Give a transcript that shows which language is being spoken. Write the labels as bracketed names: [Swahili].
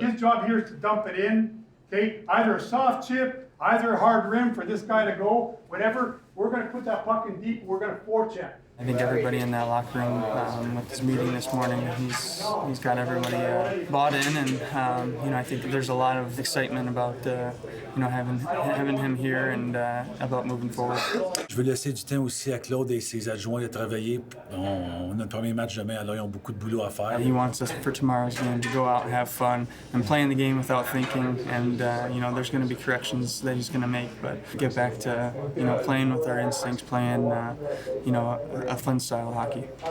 [English] His job here is to dump it in. Okay, either a soft chip, either a hard rim for this guy to go, whatever. We're going to put that puck in deep. We're going to forecheck. I think everybody in that locker room with this meeting this morning, he's got everybody bought in, and you know, I think there's a lot of excitement about you know, having him here and about moving forward. [French] Je veux laisser du temps aussi à Claude et ses adjoints de travailler. On a le premier match demain, alors ils ont beaucoup de boulot à faire. [English] He wants us for tomorrow's game to go out and have fun and play in the game without thinking, and you know, there's going to be corrections that he's going to make, but get back to, you know, playing with our instincts, playing you know, a fun style of hockey.